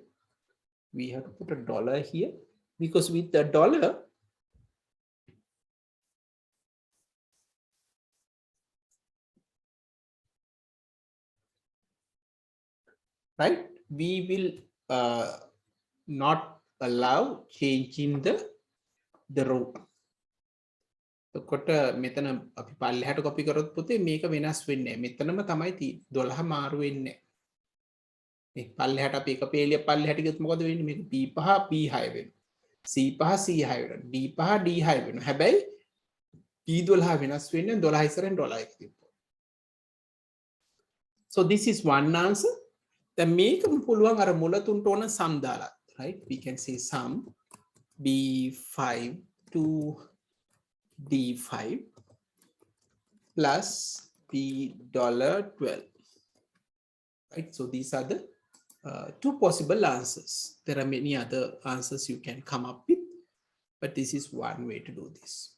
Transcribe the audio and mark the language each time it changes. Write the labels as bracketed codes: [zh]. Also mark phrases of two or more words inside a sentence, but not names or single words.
[en] We have to put a dollar here, because with the dollar, right, we will not allow change in the row. [si] කොට මෙතන අපි පල්ලෙහාට කොපි කරොත් පුතේ මේක වෙනස් වෙන්නේ නැහැ. මෙතනම තමයි තියෙන්නේ. 12 මාරු වෙන්නේ නැහැ. මේ පල්ලෙහාට අපි එක පේලිය පල්ලෙහාට ගියොත් මොකද වෙන්නේ? මේක B5 B6 වෙනවා. C5 C6 වෙනවා. D5 D6 වෙනවා. හැබැයි P12 වෙනස් වෙන්නේ 12 ඉස්සරෙන් 12 එක තිබ්බොත්. [en] So this is one answer. Then [si] මේක පුළුවන් අර මුල තුනට ඕන sum දාලා, [en] right? We can say sum B5 to D5 plus B$12, right? So these are the 2 possible answers. There are many other answers you can come up with, but this is one way to do this.